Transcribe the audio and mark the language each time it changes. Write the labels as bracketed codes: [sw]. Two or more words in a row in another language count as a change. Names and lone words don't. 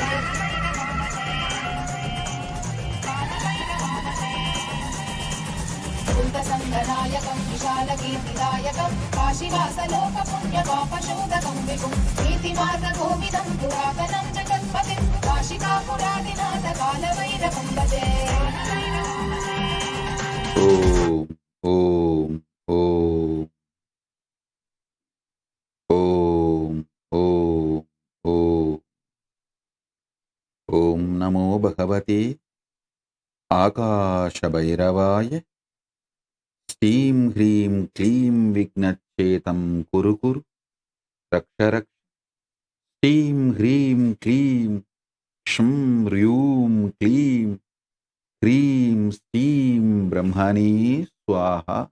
[sa] भूतसङ्गनायकं विशालकीर्तिदायकं काशीवासलोकपुण्यपापशोधकं विभुं नीतिमार्गकोविदं पुरातनं जगत्पतिं काशिकापुरादिनाथकालभैरवं भजे ఓం ఓం ఓం ఓం ఓం ఓం నమో భగవతే ఆకాశభైరవాయ శ్రీం హ్రీం క్లీం విఘ్నచ్చేతం కురు కురు రక్ష రక్ష శ్రీం హ్రీం క్లీం క్షం హ్రూం క్లీం హ్రీం శ్రీం బ్రహ్మణే స్వాహ